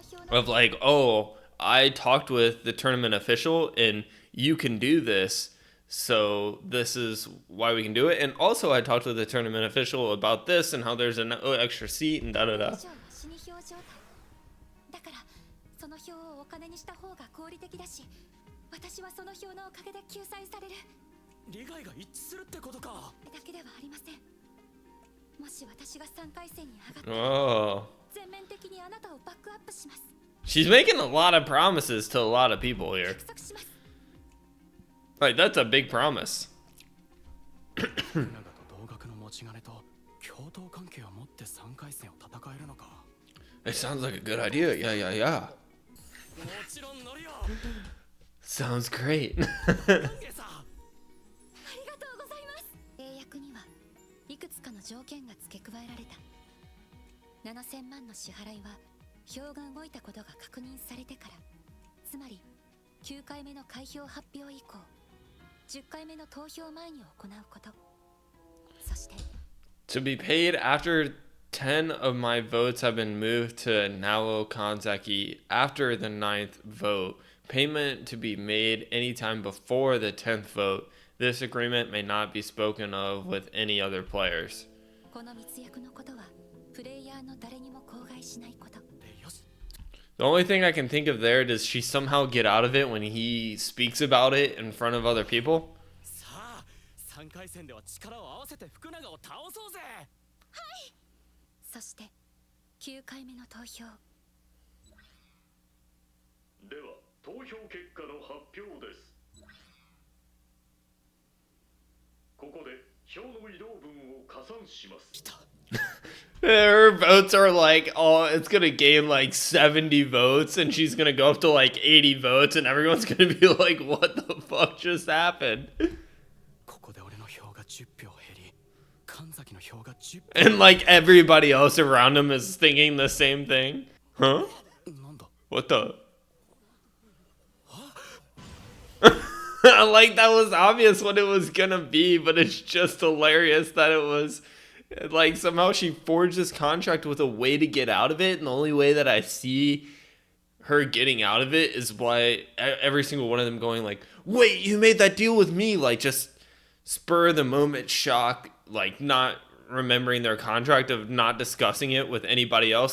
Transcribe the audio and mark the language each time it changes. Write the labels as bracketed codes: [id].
[en] Of like, oh, I talked with the tournament official and you can do this, so this is why we can do it. And also I talked with the tournament official about this and how there's an extra seat and da da da. [ja] 以上は死に票状態。だからその票をお金にした方が合理的だし、私はその票のおかげで救済される利害が一致するってことか。だけではありません。もし私が3回戦に上がって、 [en] Oh. [ja] 全面的にあなたをバックアップします。 [en] She's making a lot of promises to a lot of people here. [ja] 約束します。 [en] Like, that's a big promise. [ja] 福永と同額の持ち金と共闘関係を持って3回戦を戦えるのか。 [en] It sounds like a good idea. Yeah, yeah, yeah. [ja] もちろん乗るよ。 [en] Sounds great. [ja] ゲさ。ありがとうございます。契約にはいくつかの条件が付け加えられた。 7000万の支払いは票が動いたことが確認されてから、つまり9回目の開票発表以降、10回目の投票前に行うこと。そして [en] To be paid after 10 of my votes have been moved to Naoto Kanzaki after the 9th vote. Payment to be made anytime before the 10th vote. This agreement may not be spoken of with any other players. [ja] この密約のことはプレイヤーの誰にも口外しないこと。でよし。 [en] The only thing I can think of there, does she somehow get out of it when he speaks about it in front of other people? [ja] さあ、3回戦では力を合わせて福永を倒そうぜ。そして9回目の投票。では投票結果の発表です。ここで票の移動分を加算します。 [en] Her votes are like, oh, it's gonna gain like 70 votes, and she's gonna go up to like 80 votes, and everyone's gonna be like, what the fuck just happened? [ja] ここで俺の票が10票減り、神崎の票が10 [en] And like everybody else around him is thinking the same thing. Huh? [ja] 票。なんだ。 [en] What the? Like that was obvious what it was gonna be, but it's just hilarious that it was Like, somehow she forged this contract with a way to get out of it, and the only way that I see her getting out of it is by every single one of them going like, wait, you made that deal with me, like just spur of the moment shock, like not remembering their contract of not discussing it with anybody else.